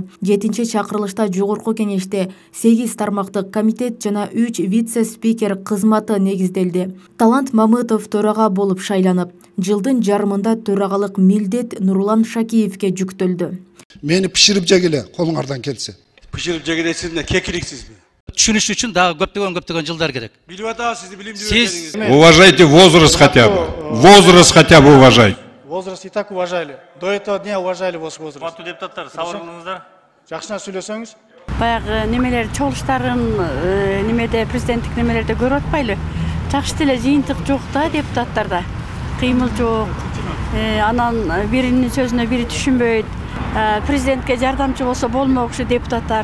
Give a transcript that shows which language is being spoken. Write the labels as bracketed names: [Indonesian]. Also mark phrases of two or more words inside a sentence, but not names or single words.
[Kyrgyz] 7-чакырылышта жогорку кеңеште 8 тармактык комитет жана 3 вице-спикер кызматы негизделди. Талант Мамытов төрага болуп шайланып, жылдын жарымында төрагалык милдет Нурлан Шакиевке жүктөлдү. Мени пиширип жегиле, колуңардан келсе. Пиширип жегилесизби, кекиликсизби? Түшүнүш үчүн дагы көптөгөн жылдар керек. Билип атасыз, сизди билимдүү Сиз [Russian] уважайте возраст хотя бы. Возраст хотя бы уважайте. Возраст и так уважали. До этого дня уважали ваш возраст. [Kyrgyz] Курматтуу депутаттар, сабыр кылыңыздар. Жакшына сүйлөсөңүз. Баягы немелер чогулуштарын немеде президенттик немелерде көрүп атпайлы. Жакшы деле жыйынтык жок да депутаттарда. Кыймыл жок. Анан биринин сөзүнө бири түшүнбөйт. Президентке жардамчы болсо болмокчу депутаттар.